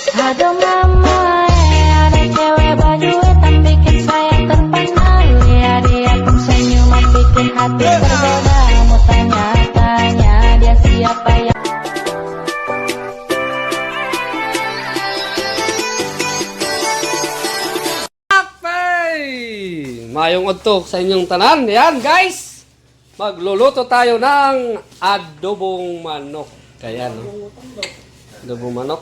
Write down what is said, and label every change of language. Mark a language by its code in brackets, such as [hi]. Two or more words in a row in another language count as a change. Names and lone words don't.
[id] Aduh mama, ada cewek berduit yang bikin saya terpana. Lihat dia pun senyuman bikin hati tergoda. Mau tanya-tanya dia siapa yang [ceb] Mayong udto sa inyong tanan. [tl] Yan guys, magluluto tayo ng adobong manok. Kaya no, adobong manok.